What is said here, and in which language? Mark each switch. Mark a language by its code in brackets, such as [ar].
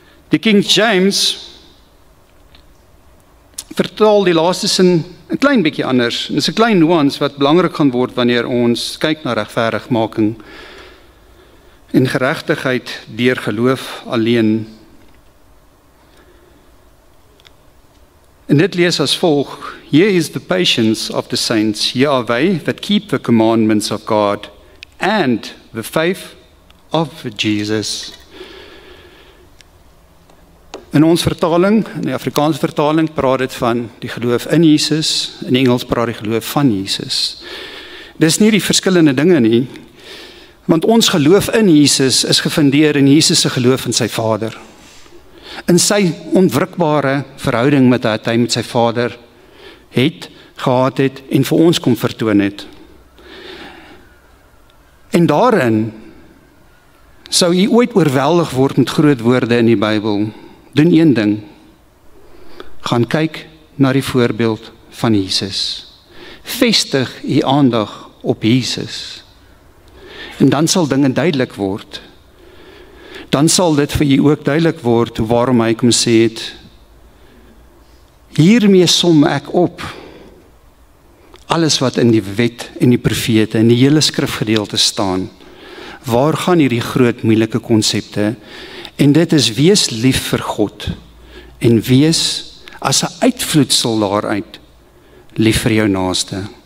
[af] Die King James vertaal die laaste sin 'n klein bietjie anders. Dit is 'n klein nuance wat belangrik gaan word wanneer ons kyk na regverdigmaking en geregtigheid deur geloof alleen. En dit lees as volg: [en] Here is the patience of the saints, here are they that keep the commandments of God and the faith of Jesus. [af] In ons vertaling, in die Afrikaanse vertaling, praat dit van die geloof in Jesus, in Engels praat die geloof van Jesus. Dis nie die verskillende dinge nie, want ons geloof in Jesus is gefundeer in Jesus se geloof in sy Vader. In sy onwrikbare verhouding met wat hy met sy Vader gehad het en vir ons kom vertoon het. En daarin sou u ooit oorweldig word met groot woorde in die Bybel. Doen een ding, gaan kyk na die voorbeeld van Jesus. Vestig u aandag op Jesus. En dan sal dinge duidelik word. Dan sal dit vir u ook duidelik word waarom hy kom sê het, hiermee som ek op alles wat in die wet en die profete en die hele skrifgedeelte staan. Waar gaan hierdie groot moeilike konsepte? En dit is wees lief vir God en wees as 'n uitvloedsel daaruit lief vir jou naaste.